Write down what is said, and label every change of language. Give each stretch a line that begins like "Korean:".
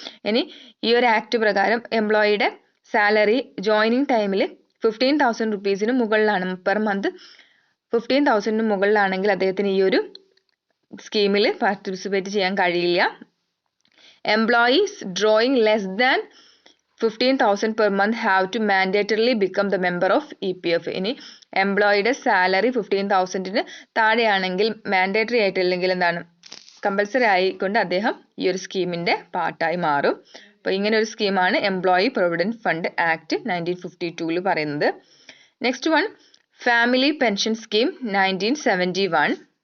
Malayalam: ഇനി ഈ ഒരു ആക്ട് പ്രകാരം എംപ്ലോയിയുടെ സാലറി ജോയിനിങ് ടൈമിൽ 15,000 rupeesന് മുകളിലാണ്, പെർ മന്ത് 15,000 മുകളിലാണെങ്കിൽ അദ്ദേഹത്തിന് ഈ ഒരു സ്കീമിൽ പാർട്ടിസിപ്പേറ്റ് ചെയ്യാൻ കഴിയില്ല.
English: Employees drawing less than 15,000 per month have to mandatorily become the member of EPF.
Malayalam: ഇനി എംപ്ലോയിയുടെ സാലറി 15,000-ന് താഴെയാണെങ്കിൽ മാൻഡേറ്ററി ആയിട്ടില്ലെങ്കിൽ എന്താണ് കമ്പൽസറി ആയിക്കൊണ്ട് അദ്ദേഹം ഈ ഒരു സ്കീമിന്റെ പാർട്ടായി മാറും. അപ്പോൾ ഇങ്ങനെ ഒരു സ്കീമാണ് എംപ്ലോയി പ്രൊവിഡന്റ് ഫണ്ട് ആക്ട് 1952 പറയുന്നത്.
English: Next one family pension scheme 1971.